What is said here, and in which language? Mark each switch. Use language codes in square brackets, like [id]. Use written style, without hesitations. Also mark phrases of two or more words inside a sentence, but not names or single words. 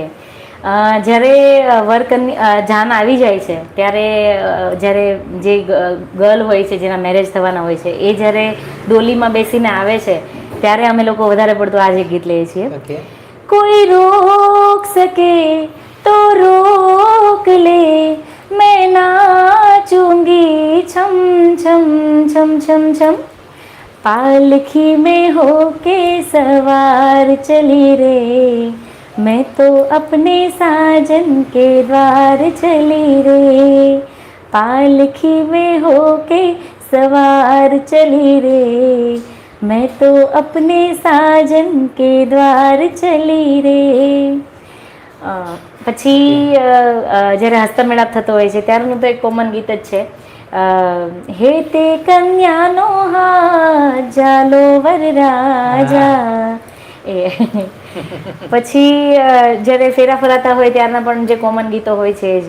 [gu] જ્યારે જાન આવી જાય છે ત્યારે જ્યારે જે ગર્લ હોય છે જેના મેરેજ થવાના હોય છે એ જ્યારે ડોલીમાં બેસીને આવે છે ત્યારે અમે લોકો વધારે પડતું આ જ ગીત લઈએ છીએ. [hi] कोई रोक सके तो रोक ले, मैं नाचूंगी छम छम छम छम छम, पालखी में होके सवार चली रे, मैं तो अपने साजन के द्वार चली रे, पालखी में होके सवार चली रे, मैं तो अपने साजन के द्वार चली रे. [gu] પછી જ્યારે હસ્તમેળાપ થતો હોય છે ત્યારનું તો એક કોમન ગીત જ છે, હે તે કન્યાનો હાથ જાલો વરરાજા. એ પછી જ્યારે ફેરા ફરાતા હોય ત્યારના પણ જે કોમન ગીતો હોય છે જ.